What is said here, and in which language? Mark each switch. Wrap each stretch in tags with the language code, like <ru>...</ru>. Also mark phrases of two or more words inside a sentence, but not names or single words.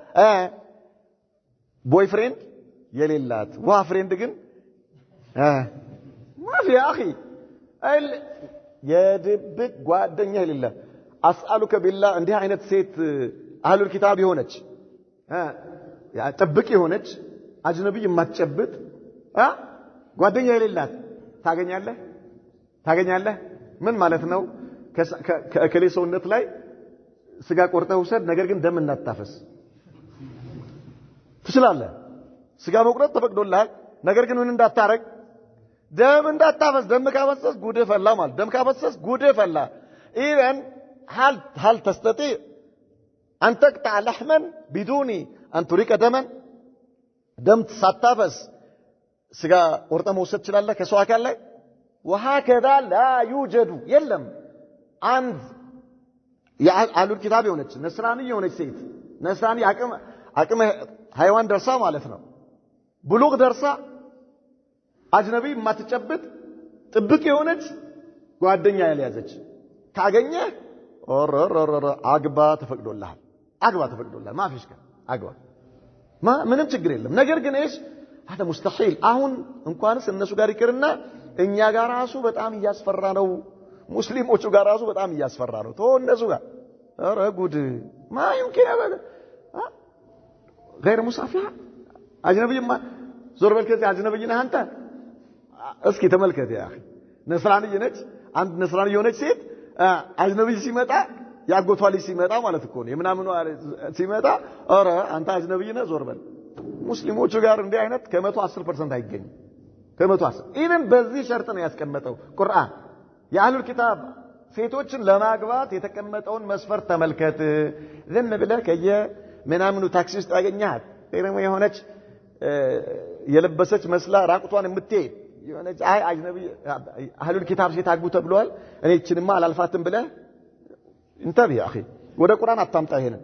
<am>ቦይፍሬንድ የሌላት ዋ ፍሬንድ ግን</am> <ar>مافي يا اخي</ar> <am>የድብቅ ጓደኛ የሌለ</am> <ar>أسألك بالله</ar> <am>እንዲህ አይነት ሴት</am> <ar>أهل الكتاب</ar> <am>የሆነች ጥብቅ የሆነች አጅነቢ የማትጨብጥ ጓደኛ የሌላት ታገኛለህ ምን ማለት ነው ከእከሌ ሰውነት ላይ ስጋ ቆርጠህ ውሰድ ነገር ግን ደም እንዳታፈስ ትችላለህ ስጋ መቁረጥ ተፈቅዶልሃል ነገር ግን ምን እንዳታረግ ደም እንዳታፈስ ደም ካፈሰስ ጉድ ፈላ ማለት ደም ካፈሰስ ጉድ ፈላ ኢቨን</am> <ar>هل تستطيع أن تقطع لحما بدون أن تريك دما</ar> <am>دم ሳታፈስ ስጋ ቆርጠህ መውሰድ ትችላለህ ከሰው አካል ላይ</am> <ar>وهكذا لا يوجد</ar> <am>የለም አንድ</am> <ar>أهل الكتاب</ar> <am>የሆነች ነስራኒ የሆነች ሴት ነስራኒ አቅመ ሃይዋን ደርሳ ማለት ነው ብሉግ ደርሳ አጅነቢ ማትጨብጥ ጥብቅ የሆነች ጓደኛ ያለያዘች ካገኘ አግባ ተፈቅዶልሃል ማፊሽ አግባ ምንም ችግር የለም ነገር ግን እሺ</am> <ar>هذا مستحيل</ar> <am>አሁን እንኳንስ እነሱ ጋር ይቅርና እኛ ጋር ራሱ በጣም እያስፈራ ነው ሙስሊሞቹ ጋር ራሱ በጣም እያስፈራ ነው እነሱ ጋር ኧረ ጉድ</am> <ar>ما يمكن ابدا غير مصافحه اجنبي ما</ar> <am>ዞር በል ከዚህ አጅነብይ ነህ አንተ እስኪ ተመልከት</am> <ar>يا اخي</ar> <am>ነስራኒ ነች አንድ ነስራኒ የሆነች ሴት አጅነብይ ሲመጣ ያጎቷ ልጅ ሲመጣ ማለት እኮ ነው የምናምኑ ሲመጣ ኧረ አንተ አጅነብይ ነህ ዞር በል ሙስሊሞቹ ጋር እንዲህ አይነት ከ110% አይገኝም ከ110 ኢቭን በዚህ ሸርጥ ነው ያስቀመጠው ቁርአን</am> <ar>أهل الكتاب</ar> <am>ሴቶችን ለማግባት የተቀመጠውን መስፈርት ተመልከት ዝም ብለህ ምናምኑ ታክሲ ውስጥ ያገኛት ደግሞ የሆነች የለበሰች መስላ ራቁቷን የምትሄድ የሆነች አጅነቢ</am> <ar>أهل الكتاب</ar> <am>ሴት አግቡ ተብሏል እኔ እቺንማ አላልፋትም ብለህ እንተብ</am> <ar>يا اخي</ar> <am>ወደ ቁርአን አታምጣ ይሄን</am>